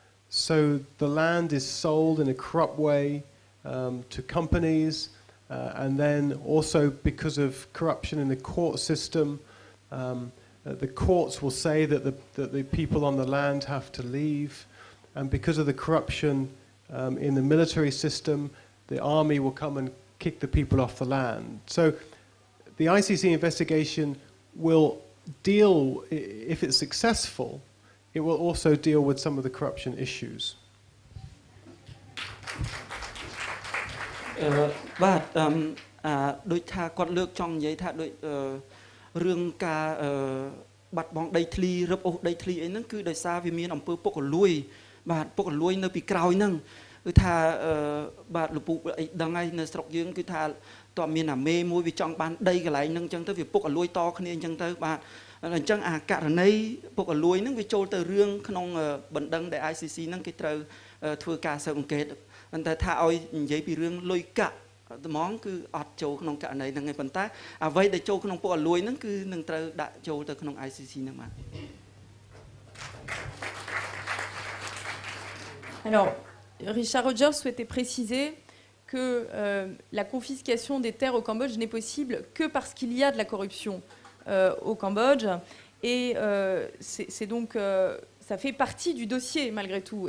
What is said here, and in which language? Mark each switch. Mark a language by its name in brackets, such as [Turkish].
[English] So the land is sold in a corrupt way to companies, and then also because of corruption in the court system, the courts will say that the people on the land have to leave, and because of the corruption in the military system, the army will come and kick the people off the land. So the ICC investigation will deal, if it's successful, it will also deal with some of the corruption issues. [Khmer] បាទដូចថាគាត់លើកចង់និយាយថាដូចរឿងការបាត់បង់ដីធ្លីរឹបអូសដីធ្លីអីហ្នឹងគឺដោយសារវាមានអំពើពុករលួយបាទពុករលួយនៅពីក្រោយហ្នឹងគឺថា បាទលោកពូអីដឹងហើយនៅស្រុកយើងគឺថាតើមានអាមេមួយវាចង់បានដីកន្លែងហ្នឹងអញ្ចឹងទៅវាពុករលួយតគ្នាអញ្ចឹងទៅបាទអញ្ចឹងអាករណីពុករលួយហ្នឹងវាចូលទៅរឿងក្នុងបណ្ដឹងដែល ICC ហ្នឹងគេត្រូវធ្វើការស៊ើបអង្កេតប៉ុន្តែថាឲ្យនិយាយពីរឿងលុយកាក់ត្មងគឺអត់ចូលក្នុងករណីហ្នឹងឯងប៉ុន្តែអ្វីដែលចូលក្នុងពុករលួយហ្នឹងគឺនឹងត្រូវដាក់ចូលទៅក្នុង ICC ហ្នឹងបាទ [French] Alors, Richard Rogers souhaitait préciser que la confiscation des terres au Cambodge n'est possible que parce qu'il y a de la corruption au Cambodge. Et c'est donc, ça fait partie du dossier malgré tout.